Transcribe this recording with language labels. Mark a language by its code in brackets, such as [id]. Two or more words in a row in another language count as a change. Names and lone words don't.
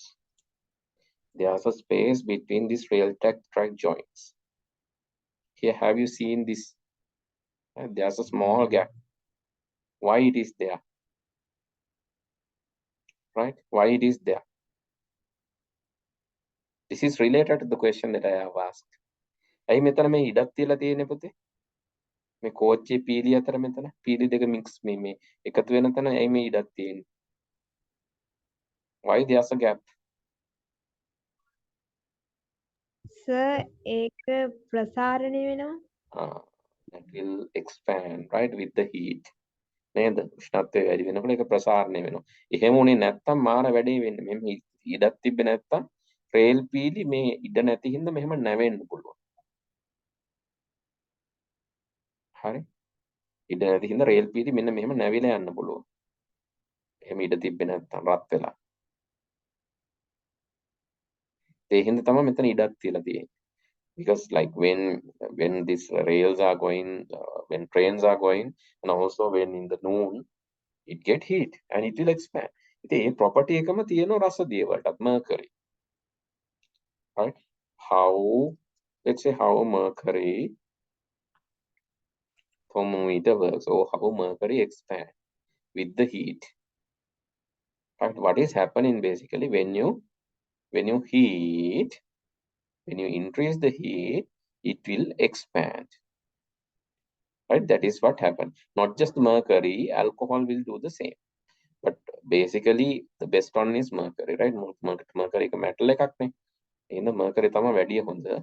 [en] There's a space between these rail track joints. Here, have you seen this? There's a small gap. Why it is there? Right? Why it is there? This is related to the question that I have asked. [si] ඇයි මෙතන මේ ඉඩක් තියලා තියෙන්නේ පුතේ? මේ කෝච්චි පීලි අතර මෙතන පීලි දෙක මික්ස් මේ එකතු වෙන තැන ඇයි මේ ඉඩක් තියෙන්නේ? [en] Why there's a gap? Sir, [si] ඒක ප්‍රසාරණය වෙනවා. [en] That will expand, right, with the heat. [si] නේද? උෂ්ණත්වය වැඩි වෙනකොට ඒක ප්‍රසාරණය වෙනවා. එහෙම උනේ නැත්තම් මාර වැඩේ වෙන්නේ. මෙහෙම ඉඩක් තිබ්බේ නැත්තම් රේල් පීලි මේ ඉඩ නැති හින්දා මෙහෙම නැවෙන්න පුළුවන්. හරි? ඉඩ නැති හින්දා රේල් පීලි මෙන්න මෙහෙම නැවිලා යන්න පුළුවන්. එහෙම ඉඩ තිබ්බේ නැත්තම් රත් වෙලා. ඒ හින්දා තමයි මෙතන ඉඩක් තියලා තියෙන්නේ. [en] Because like when these rails are going, when trains are going, and also when in the noon, it get heat and it will expand. [si] ඉතින් ඒ property එකම තියෙනවා රසදිය වලටත්, [en] mercury. Right? How, let's say how mercury thermometer works, or how mercury expand with the heat. Right? What is happening basically when you heat, when you increase the heat, it will expand. Right? That is what happened. Not just mercury, alcohol will do the same. But basically the best one is mercury, right? [si] Mercury එක metal එකක් නේ. එහෙනම් mercury තමයි වැඩි හොඳ.